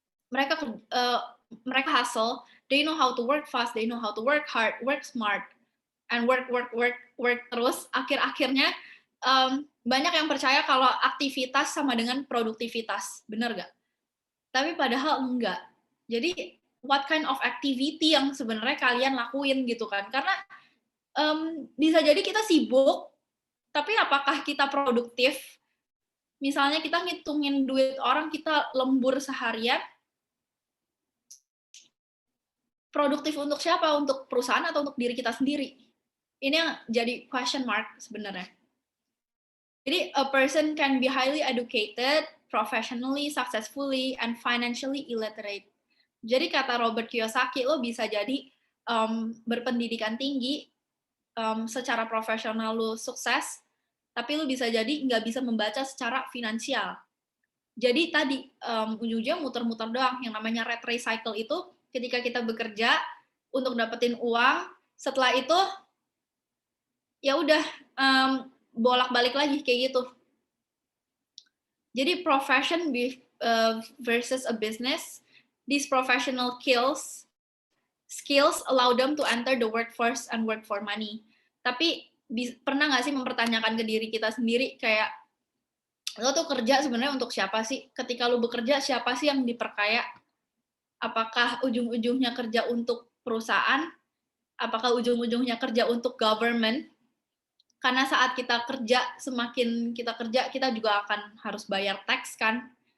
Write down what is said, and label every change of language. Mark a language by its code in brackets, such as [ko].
[id] Mereka [en] hustle, they know how to work fast, they know how to work hard, work smart, and work [id] terus. Akhir-akhirnya banyak yang percaya kalau aktivitas sama dengan produktivitas, bener gak? Tapi padahal enggak. Jadi [en] what kind of activity [id] yang sebenarnya kalian lakuin gitu kan? Karena bisa jadi kita sibuk, tapi apakah kita produktif? misalnya kita ngitungin duit orang, kita lembur seharian, produktif untuk siapa? Untuk perusahaan atau untuk diri kita sendiri? Ini yang jadi question mark sebenarnya. Jadi, [en] a person can be highly educated, professionally, successfully, and financially illiterate. [id] Jadi kata Robert Kiyosaki, lo bisa jadi berpendidikan tinggi, secara profesional lo sukses, tapi lo bisa jadi nggak bisa membaca secara finansial. Jadi tadi ujung-ujungnya muter-muter doang. Yang namanya red race cycle itu ketika kita bekerja untuk dapetin uang, setelah itu ya udah bolak-balik lagi kayak gitu. Jadi [en] profession versus a business, these professional skills allow them to enter the workforce and work for money. [id] Tapi pernah nggak sih mempertanyakan ke diri kita sendiri kayak lo tuh kerja sebenarnya untuk siapa sih? Ketika lo bekerja, siapa sih yang diperkaya? Apakah ujung-ujungnya kerja untuk perusahaan? Apakah ujung-ujungnya kerja untuk government? Karena saat kita kerja, semakin kita kerja, kita juga akan harus bayar tax kan.